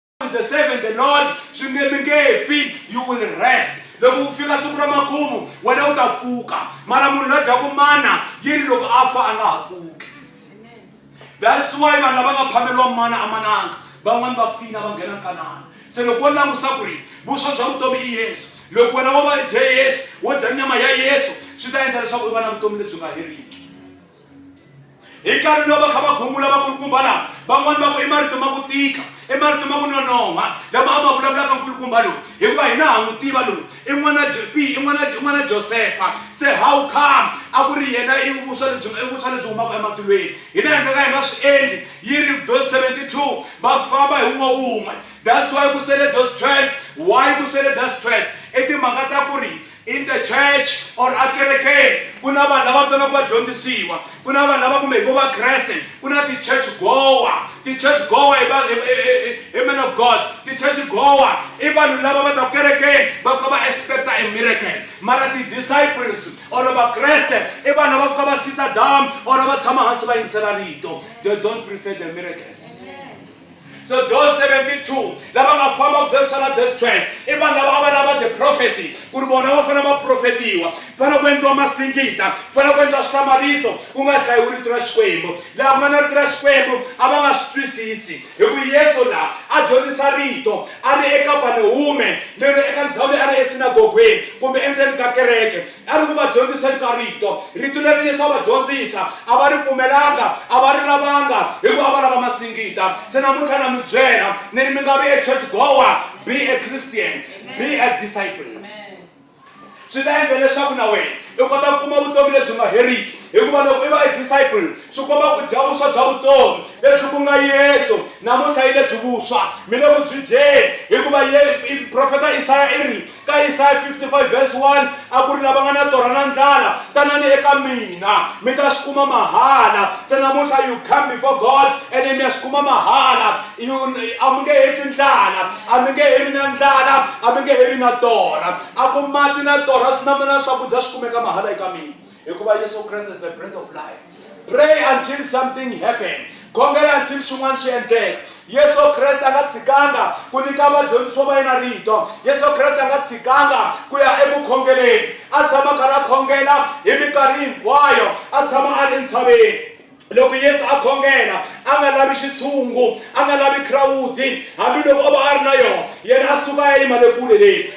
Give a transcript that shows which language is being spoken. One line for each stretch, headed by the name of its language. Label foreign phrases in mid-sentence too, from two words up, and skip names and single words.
English: is the seventh the Lord you will rest.
Tsonga: Loko ufika siku ra makumu wena u ta pfuka mara munhu la dyaku mana yiri loko a fa a nga ha pfuki.
English: That's why
Tsonga: vanhu lava nga phameriwa mana a mananga van'wani va fina va nghena nkanana. Se loko wo langusa ku ri vuswa bya vutomi i Yesu, loko wena wo va dye Yesu wo dya nyama ya Yesu swi ta endla leswaku u va na vutomi lebyi nga heriki. Hi nkarhi lowu va kha va gungula vakulukumba lava van'wani va ku i marito ma ku tika i marito ma ku nonoha lama a ma vulavulaka nkulukumba lowu hikuva hina ha n'wi tiva loyi i n'wana Josefa. Se
English: how come
Tsonga: a ku ri yena i vuswa lebyi humaka ematilweni hina hi nga ka hi nga swi endli yi ri
English: those 72
Tsonga: va famba hi wun'we.
English: That's why
Tsonga: ku sele
English: those 12.
Tsonga: Why ku sele
English: those 12?
Tsonga: I timhaka ta ku ri
English: in the church
Tsonga: or akerekeni ku na vanhu lava vitanaka vadyondzisiwa, ku na vanhu lava kumbe vo vakreste, ku na ti-
English: church goer
Tsonga: i
English: man of God.
Tsonga: Ti-
English: church goer
Tsonga: i vanhu lava va ta kerekeni va fika va expecta
English: a miracle,
Tsonga: mara ti-disciples or vakreste i vanhu lava fika va sita down or va tshama hansi va yingisela rito.
English: They don't prefer the miracles. So those 72
Tsonga: lava nga famba ku sala
English: this 12
Tsonga: i vanhu lava va lava
English: the prophecy
Tsonga: ku ri vona va fana va profetiwa, fana ku endliwa masingita, fana ku endliwa swihlamariso ku nga hlayiwi rito ra Xikwembu. Laha ku nga na rito ra Xikwembu a va nga swi twisisi hi ku Yesu laha a dyondzisa rito a ri eKapaneume leri eka ndhawu leyi a ri esinagogweni kumbe endzeni ka kereke a ri ku va dyondziseni ka rito leri Yesu a va dyondzisa a va ri pfumelanga a va ri lavanga hikuva a va lava masingita. Se namuntlha na mi byela ni ri mi nga vi
English: a church goer, be a Christian, be a disciple.
Tsonga: Swi ta endla leswaku na wena u kota ku kuma vutomi lebyi nga heriki hikuva loko i va
English: a disciple
Tsonga: swi komba ku dya vuswa bya vutomi leswi ku nga Yesu. Namuntlha yi lebyi vuswa mi le ku byi dyeni hikuva profeta Isaya i ri ka Isaya 55 verse 1 a ku ri lava nga na torha na ndlala tanani eka mina mi ta swi kuma mahala. Se namuntlha
English: you come before God and
Tsonga: mi ya swi kuma mahala. A mi nge heti ndlala, a mi nge heli na ndlala, a mi nge heli na torha. A ku mati na torha na swakudya swi kumeka mahala eka mina hikuva Yesu Kreste
English: is the bread of life. Pray until something happen.
Tsonga: Khongela until swin'wana swi endleka. Yesu Kreste a nga tshikanga ku nyika vadyondzisiwa va yena rito. Yesu Kreste a nga tshikanga ku ya eku khongeleni, a tshama karhi a khongela hi minkarhi hinkwayo, a tshama a ri entshaveni. Loko Yesu a khongela a nga lavi xitshungu, a nga lavi crowd, hambiloko o va a ri na yona yena a suka a yima le kule leyi.